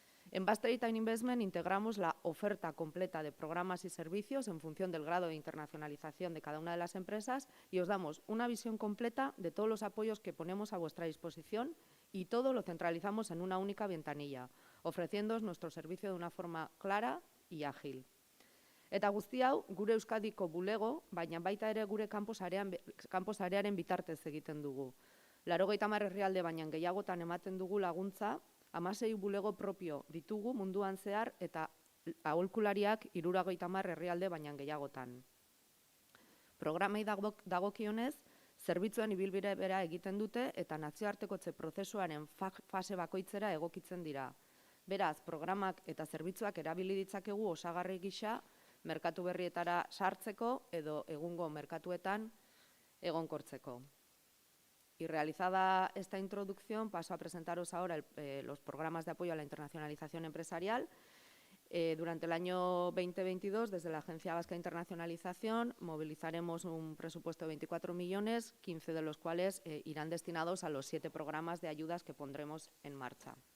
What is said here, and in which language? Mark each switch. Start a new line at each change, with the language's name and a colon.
Spanish: En Basque Trade and Investment integramos la oferta completa de programas y servicios en función del grado de internacionalización de cada una de las empresas y os damos una visión completa de todos los apoyos que ponemos a vuestra disposición y todo lo centralizamos en una única ventanilla, ofreciéndoos nuestro servicio de una forma clara y ágil.
Basque: Eta guzti hau, gure Euskadiko bulego, baina baita ere gure kanpo-sarearen bitartez egiten dugu. 80 herrialde baina gehiagotan ematen dugu laguntza, 16 bulego propio ditugu munduan zehar eta aholkulariak 70 herrialde baina gehiagotan. Programei dagokionez, zerbitzuen ibilbide bera egiten dute eta nazioartekotze prozesuaren fase bakoitzera egokitzen dira. Beraz, programak eta zerbitzuak erabili ditzakegu osagarri gisa merkatu berrietara sartzeko edo egungo merkatuetan egonkortzeko.
Spanish: Y realizada esta introducción, paso a presentaros ahora los programas de apoyo a la internacionalización empresarial. Durante el año 2022, desde la Agencia Vasca de Internacionalización, movilizaremos un presupuesto de 24 millones, 15 de los cuales irán destinados a los 7 programas de ayudas que pondremos en marcha.